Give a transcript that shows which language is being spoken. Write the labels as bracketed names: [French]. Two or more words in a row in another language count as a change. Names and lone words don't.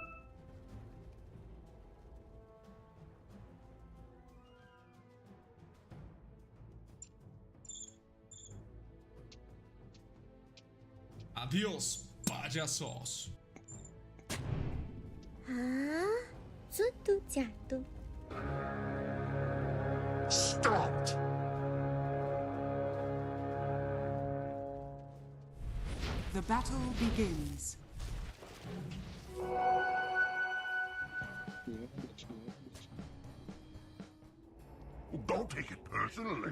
[Spanish] Adiós, payasos. [Japanese] ああ、ずっとちゃんと。 [English] Stopped. The battle begins. Don't take it personally.